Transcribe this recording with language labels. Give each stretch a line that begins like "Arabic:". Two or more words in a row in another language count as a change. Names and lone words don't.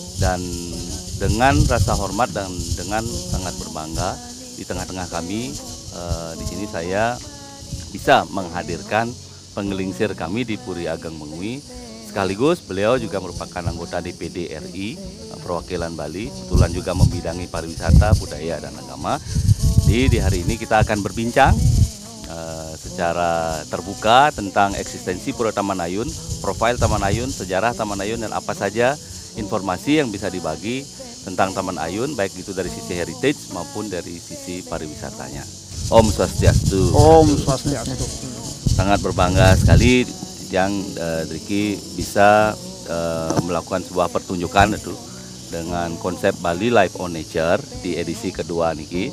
Indonesian: Dan dengan rasa hormat dan dengan sangat berbangga di tengah-tengah kami, di sini saya bisa menghadirkan penggelingsir kami di Puri Ageng Mengui. Sekaligus beliau juga merupakan anggota DPD RI perwakilan Bali, kebetulan juga membidangi pariwisata, budaya dan agama. Di hari ini kita akan berbincang secara terbuka tentang eksistensi Pura Taman Ayun, profil Taman Ayun, sejarah Taman Ayun, dan apa saja informasi yang bisa dibagi tentang Taman Ayun, baik itu dari sisi heritage maupun dari sisi pariwisatanya. Om Swastiastu. Om Swastiastu. Sangat berbangga sekali yang Riki bisa melakukan sebuah pertunjukan itu dengan konsep Bali Live on Nature di edisi kedua niki.